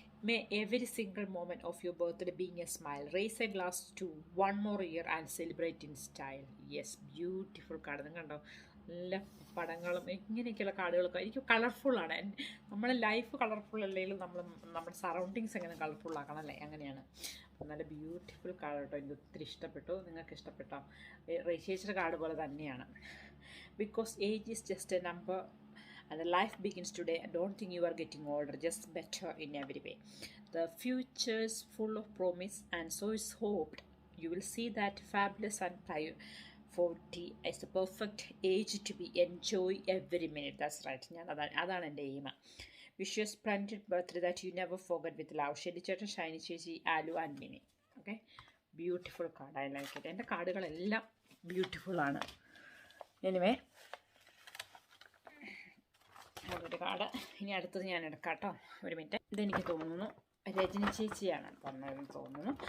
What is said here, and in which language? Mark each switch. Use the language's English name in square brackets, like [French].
[English] May every single moment of your birthday being a smile. Raise a glass to one more year and celebrate in style. Yes, beautiful [Malayalam] card. നിങ്ങൾ കണ്ടോ, നല്ല പടങ്ങളും ഇങ്ങനെയൊക്കെയുള്ള കാർഡുകളൊക്കെ എനിക്ക് കളർഫുള്ളാണ്. നമ്മളെ life colourful അല്ലെങ്കിലും നമ്മുടെ സറൗണ്ടിങ്സ് എങ്ങനെ കളർഫുൾ ആക്കണം അല്ലേ, അങ്ങനെയാണ്. അപ്പോൾ നല്ല ബ്യൂട്ടിഫുൾ കാർഡ് കേട്ടോ, എനിക്ക് ഒത്തിരി ഇഷ്ടപ്പെട്ടു. നിങ്ങൾക്ക് ഇഷ്ടപ്പെട്ടോ? റേച്ചേച്ചിയുടെ കാർഡ് പോലെ തന്നെയാണ്. [English] Because age is just a number and life begins today. Don't think you are getting older, just better in every way. The future's full of promise, and so is hoped. You will see that fabulous and 40 is the perfect age to be enjoy every minute. That's right. [Malayalam] അതാണ് എൻ്റെ aim. [English] Wish you a splendid birthday that you never forget. With love, Sheli ചേട്ടൻ, ഷൈനി ചേച്ചി, Alu and Mini. Okay, beautiful card, I like it. [Malayalam] എൻ്റെ കാർഡുകളെല്ലാം ബ്യൂട്ടിഫുള്ളാണ്. Anyway, അതൊരു card. ഇനി അടുത്തത് ഞാൻ എടുക്കാം കേട്ടോ. ഒരു മിനിറ്റ്. ഇതെനിക്ക് തോന്നുന്നു രജനി ചേച്ചിയാണ് തന്നതെന്ന് തോന്നുന്നു.